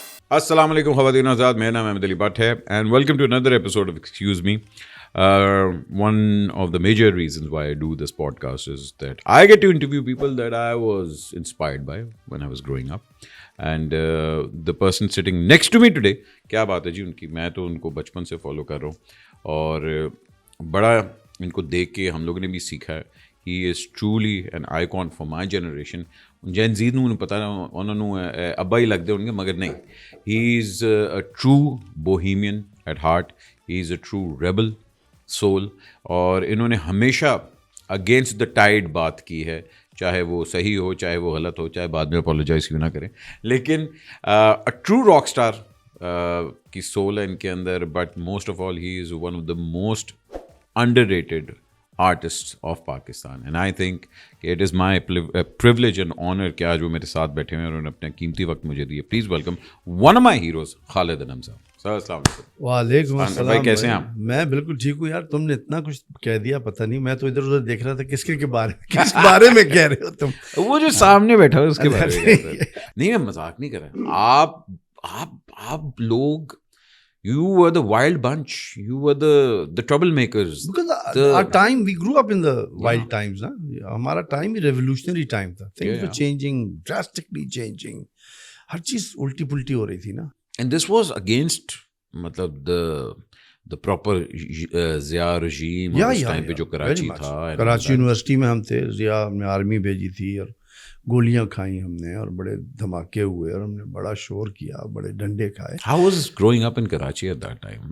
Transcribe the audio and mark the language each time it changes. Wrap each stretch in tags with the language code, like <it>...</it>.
<ur>السلام علیکم خواتین آزاد, میرا نام احمد علی بٹ ہے</ur> <en>and welcome to another episode of Excuse Me. One of the major reasons why I do this podcast is that I get to interview people that I was inspired by when I was growing up. And the person sitting next to me today,</en> <ur>کیا بات ہے جی ان کی, میں تو ان کو بچپن سے follow کر رہا ہوں اور بڑا ان کو دیکھ کے ہم لوگوں نے بھی سیکھا ہے.</ur> <en>He is truly an icon for my generation.</en> <pa>Jain زید نوں پتہ نہ انہوں نے ابا ہی لگتے ہوں گے مگر نہیں.</pa> <en>He is a true bohemian at heart. He is a true rebel soul.</en> <ur>اور انہوں نے ہمیشہ</ur> <en>against the tide</en> <ur>بات کی ہے, چاہے وہ صحیح ہو چاہے وہ غلط ہو, چاہے بعد میں اپولوجائز کیوں نہ کریں. لیکن ٹرو راک اسٹار کی سول ہے ان کے اندر.</ur> <en>but most of all he is one of the most underrated artists of Pakistan, and I think it is my privilege and honor</en> <ur>کہ آج وہ میرے ساتھ بیٹھے ہوئے ہیں اور انہوں نے اپنا قیمتی وقت مجھے دیا.</ur> <en>Please welcome one of my heroes, Khalid Anam صاحب.</en> <ur>سر السلام علیکم. وعلیکم السلام بھائی, کیسے ہیں آپ؟ میں بالکل ٹھیک ہوں یار. تم نے اتنا کچھ کہہ دیا پتہ نہیں, میں تو ادھر ادھر دیکھ رہا تھا کس بارے میں کہہ رہے ہو تم. وہ جو سامنے بیٹھا ہو اس کے بارے میں نہیں, میں مذاق نہیں کر رہا. آپ لوگ</ur> <en>you were the wild bunch, you were the troublemakers. Because our time, we grew up in the wild times.</en> <ur>ہمارا ٹائم ہی</ur> <en>revolutionary time</en> <ur>تھا.</ur> <en>Things were changing, drastically changing.</en> <ur>ہر چیز الٹی پلٹی ہو رہی تھی نا.</ur> <en>And this was against مطلب the proper Zia regime</en> <ur>اس time پہ جو کراچی تھا. کراچی یونیورسٹی میں ہم تھے, ضیاء ہم نے آرمی بھیجی تھی اور گولیاں کھائیں ہم نے اور بڑے دھماکے ہوئے اور ہم نے بڑا شور کیا, بڑے ڈنڈے کھائے.</ur> <en>How was growing up in Karachi at that time?</en>